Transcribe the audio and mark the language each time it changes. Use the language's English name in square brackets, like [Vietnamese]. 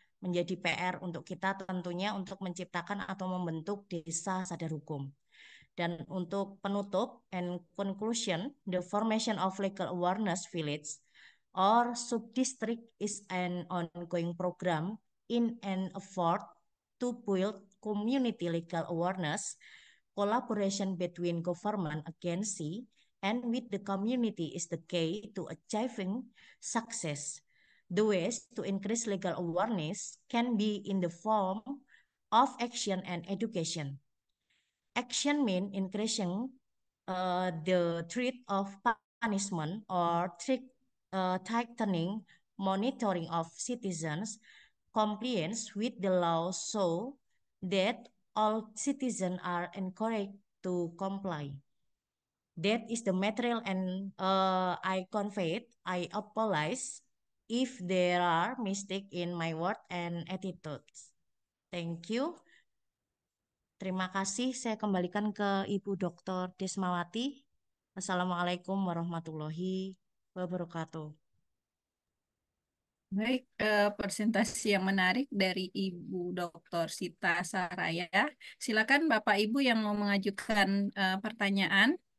[Indonesian] Menjadi PR untuk kita tentunya untuk menciptakan atau membentuk desa sadar hukum. Dan untuk penutup [English] and conclusion, the formation of legal awareness village or subdistrict is an ongoing program in an effort to build community legal awareness, collaboration between government agency and with the community is the key to achieving success. The ways to increase legal awareness can be in the form of action and education. Action means increasing the threat of punishment or tightening monitoring of citizens' compliance with the law so that all citizens are encouraged to comply. That is the material and I conveyed. I apologize if there are mistakes in my word and attitudes. Thank you. [Indonesian] Terima kasih, saya kembalikan ke Ibu Dr. Desmawati. Assalamualaikum warahmatullahi wabarakatuh. Baik, presentasi yang menarik dari Ibu Dr. Sita Saraya. Silakan Bapak Ibu yang mau mengajukan pertanyaan.